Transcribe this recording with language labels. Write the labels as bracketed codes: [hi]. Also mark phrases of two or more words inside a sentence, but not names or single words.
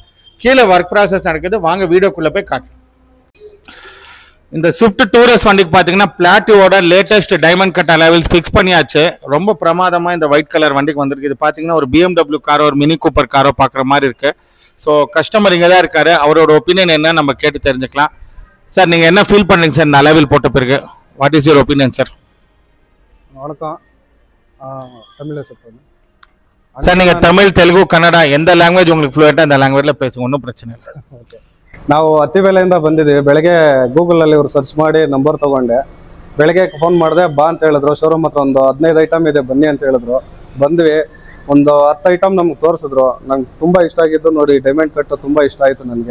[ta] கீழே [en] work process [ta] நடக்குது, வாங்க வீடியோக்குள்ளே போய் காட்டுறோம். இந்த ஸ்விஃப்ட் டூரேஸ் வண்டிக்கு பார்த்தீங்கன்னா பிளாட்டியோட [en] latest diamond cut alloy wheels fix [ta] பண்ணியாச்சு. ரொம்ப பிரமாதமாக இந்த [en] white colour [ta] வண்டிக்கு வந்திருக்கு. இது பார்த்தீங்கன்னா ஒரு BMW காரோ ஒரு மினி கூப்பர் காரோ பார்க்குற மாதிரி இருக்குது. [en] so customer [ta] இங்கே தான் இருக்காரு, அவரோட ஒப்பீனியன் என்ன நம்ம கேட்டு தெரிஞ்சுக்கலாம். சார் நீங்கள் என்ன ஃபீல் பண்ணுறீங்க சார் இந்த அலைவில் போட்ட பிறகு? [en] what is your opinion sir? [ta] வணக்கம். தமிழில் சொல்கிறேன் சார். நீங்கள் தமிழ், தெலுங்கு, கன்னடா எந்த ಲ್ಯಾಂಗ್ವೇಜ್ உங்களுக்கு ஃப்ளூயೆಂಟ್ அந்த ಲ್ಯಾಂಗ್ವೇಜಲ್ಲಿ பேசுங்க, ஒன்றும் [kn] ಪ್ರಶ್ನೆ ಇಲ್ಲ. ಓಕೆ. ನಾವು ಅತ್ತಿಬೆಲೆಯಿಂದ ಬಂದಿದ್ದೀವಿ. ಬೆಳಗ್ಗೆ ಗೂಗಲಲ್ಲಿ ಇವರು ಸರ್ಚ್ ಮಾಡಿ ನಂಬರ್ ತೊಗೊಂಡೆ. ಬೆಳಗ್ಗೆ ಫೋನ್ ಮಾಡಿದೆ, ಬಾ ಅಂತ ಹೇಳಿದ್ರು. ಶೋರೂಮ್ ಹತ್ರ ಒಂದು 15 ಐಟಮ್ ಇದೆ, ಬನ್ನಿ ಅಂತ ಹೇಳಿದ್ರು. ಬಂದ್ವಿ. ಒಂದು 10 ಐಟಮ್ ನಮ್ಗೆ ತೋರಿಸಿದ್ರು. ನಂಗೆ ತುಂಬ ಇಷ್ಟ ಆಗಿದ್ದು ನೋಡಿ, [en] diamond cut [kn] ತುಂಬ ಇಷ್ಟ ಆಯಿತು ನನಗೆ.